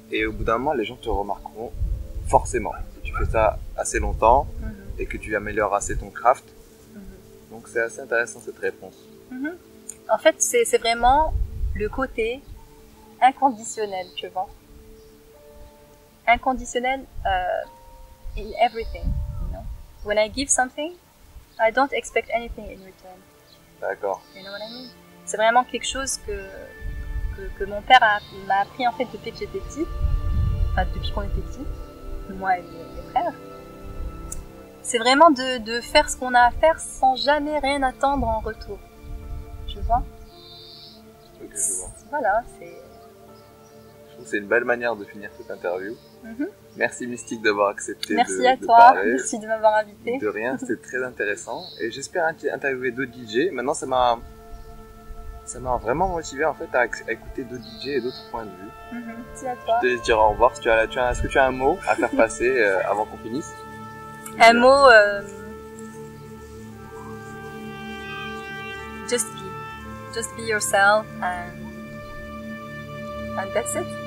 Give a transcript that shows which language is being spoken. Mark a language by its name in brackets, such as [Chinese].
[French] et au bout d'un moment les gens te remarqueront forcément. Si tu fais ça assez longtemps Mhm. et que tu améliores assez ton craft. Mhm. Donc c'est assez intéressant cette réponse. Mhm. En fait, c'est vraiment le côté inconditionnel, tu vois. [English] Inconditionnel in everything, you know. When I give something, I don't expect anything in return. [French] D'accord. [English] You know what I mean? [French] C'est vraiment quelque chose que mon père m'a appris en fait depuis que j'étais petite. Enfin, depuis qu'on était petits, moi et mes frères. C'est vraiment de faire ce qu'on a à faire sans jamais rien attendre en retour. Tu vois? Ok, je vois. Voilà, c'est... Je trouve que c'est une belle manière de finir cette interview. Mhm. Merci Mystique d'avoir accepté Merci à de toi, parler. merci de m'avoir invité. De rien, c'était très intéressant. Et j'espère interviewer d'autres DJ. Maintenant, ça m'a vraiment motivé en fait à écouter d'autres DJ et d'autres points de vue. Mhm. Merci à toi. Je te laisse dire au revoir. Est-ce que tu as un mot à faire passer avant qu'on finisse? Un mot, [English] just be yourself and that's it.